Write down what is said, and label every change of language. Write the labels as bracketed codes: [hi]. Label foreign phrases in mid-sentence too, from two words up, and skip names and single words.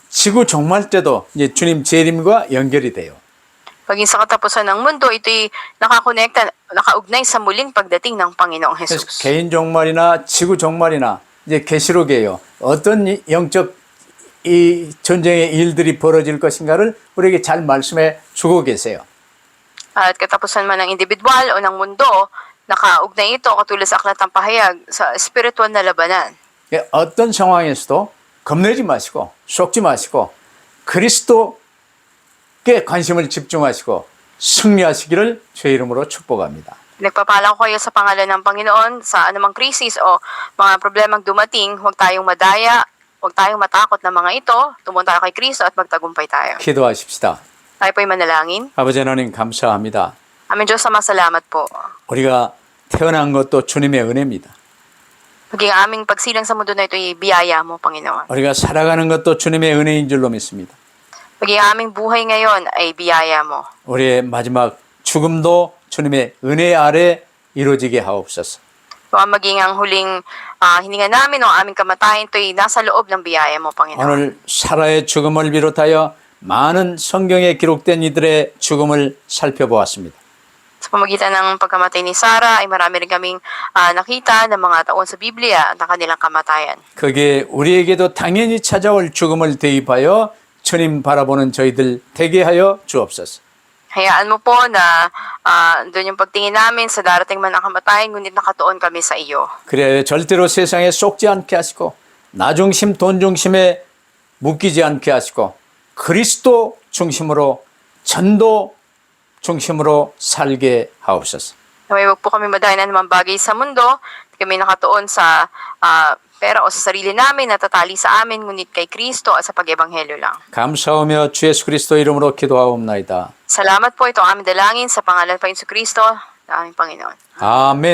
[ko] 지구 종말 때도 이제 주님 재림과 연결이 돼요. [tl] Paging sa katapusan ng mundo, ito'y nakaugnay sa muling pagdating ng Panginoong [ko] 그래서 [tl] Jesus. [ko] 개인 종말이나 지구 종말이나 이제 계시록이에요. 어떤 영적 이 전쟁의 일들이 벌어질 것인가를 우리에게 잘 말씀해 주고 계세요. [tl] At katapusan man ng individual o ng mundo, nakaugnay ito katulad sa aklat ng pahayag sa espiritual na labanan. [ko] 어떤 상황에서도 겁내지 마시고 속지 마시고 그리스도께 관심을 집중하시고 승리하시기를 주의 이름으로 축복합니다. [tl] Nagpapala ko kayo sa pangalan ng Panginoon sa anumang krisis o mga problemang dumating, huwag tayong madaya, huwag tayong matakot na mga ito, tumunta tayo kay Kristo at magtagumpay tayo. [ko] 기도하십시다. [tl] Tayo po'y manalangin. [ko] 아버지 하나님 감사합니다. [tl] Aming Diyos, salamat po. [ko] 우리가 태어난 것도 주님의 은혜입니다. [tl] Maging aming pagsilang sa mundo na ito'y biyaya mo, Panginoon. [ko] 우리가 살아가는 것도 주님의 은혜인 줄로 믿습니다. [tl] Maging aming buhay ngayon ay biyaya mo. [ko] 우리의 마지막 죽음도 주님의 은혜 아래 이루어지게 하옵소서. [tl] Kung maging ang huling hininga namin o aming kamatayan, ito'y nasa loob ng biyaya mo, Panginoon. [ko] 오늘 사라의 죽음을 비롯하여 많은 성경에 기록된 이들의 죽음을 살펴보았습니다. [tl] Sa pamagitan ng pagkamatay ni Sarah, ay marami rin kaming nakita ng mga taon sa Biblia at ang kanilang kamatayan. [ko] 거기에 우리에게도 당연히 찾아올 죽음을 대입하여 주님 바라보는 저희들 되게 하여 주옵소서. [tl] Hayaan mo po na doon yung pagtingin namin sa darating man ang kamatayan, ngunit nakatuon kami sa iyo. [ko] 그래야 절대로 세상에 속지 않게 하시고 나 중심, 돈 중심에 묶이지 않게 하시고 그리스도 중심으로 전도 중심으로 살게 하옵소서. [tl] Naway wag po kami madahin ng mga bagay sa mundo. Hindi kami nakatuon sa pera o sa sarili namin, natatali sa amin, ngunit kay Kristo at sa pag-ebanghelyo lang. [ko] 감사하며 주 예수 그리스도 이름으로 기도하옵나이다. [tl] Salamat po, ito ang aming dalangin sa pangalan pa Kristo, na aming Panginoon.